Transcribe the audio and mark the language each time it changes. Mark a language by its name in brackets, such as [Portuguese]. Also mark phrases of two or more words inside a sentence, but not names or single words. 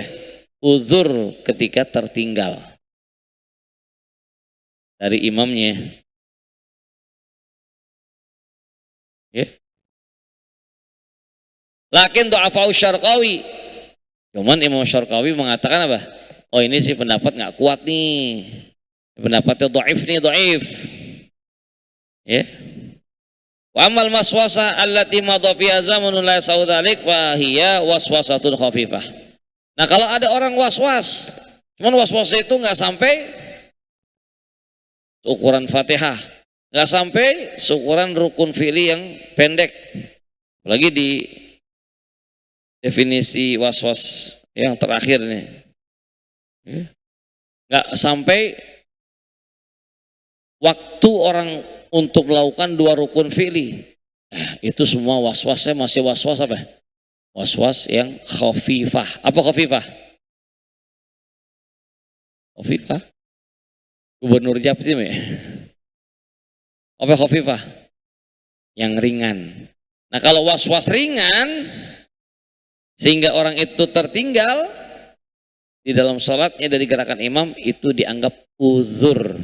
[Indonesian] Uzur ketika tertinggal dari imamnya. Ya. [Arabic] لكن ضعفه الشرقاوي. [Indonesian] Cuman Imam Syarqawi mengatakan apa? Oh ini sih pendapat nggak kuat nih. Pendapatnya dhaif nih, dhaif. Ya. [Arabic] وأما الوسوسة التي مضى فيها زمن لا يسع ذلك فهي وسوسة خفيفة. [Indonesian] Nah, kalau ada orang was-was, cuman was-wasnya itu nggak sampai ukuran Fatihah, nggak sampai seukuran rukun fi'li yang pendek. Apalagi di definisi was-was yang terakhir nih, nggak sampai waktu orang untuk melakukan 2 rukun fi'li. Itu semua was-wasnya masih was-was apa? Was-was yang khafifah. Apa khafifah? Khafifah? Gubernur Jatim ya? Apa khafifah? Yang ringan. Nah kalau was-was ringan sehingga orang itu tertinggal di dalam sholatnya dari gerakan imam, itu dianggap uzur.